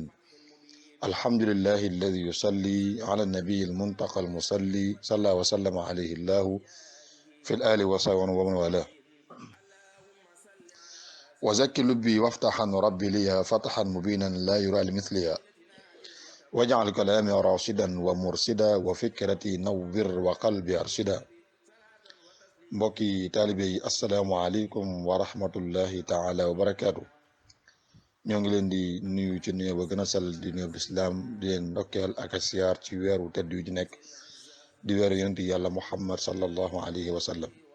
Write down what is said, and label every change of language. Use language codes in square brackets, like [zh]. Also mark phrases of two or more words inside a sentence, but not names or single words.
[ar] الحمد لله الذي يصلي على النبي المنتقى المصلي صلى وسلم عليه الله في الآل وصحبه ومن والاه. وزكي لبي وافتحا ربي لي فتحا مبينا لا يرى لمثلها واجعل كلامي راشدا ومرشدا وفكرتي نور وقلبي أرشدا. [wo] mbokki taalibe yi [ar] السلام عليكم ورحمة الله تعالى وبركاته. [wo] ñoo ngi leen di nuyu ci nuyu ba gën a sell di nuyu lislaam di leen ndokkeel ak a siyaar ci weeru tedd yu ci nekk di weeru yonent yàlla muhammad [ar] صلى الله عليه وسلم.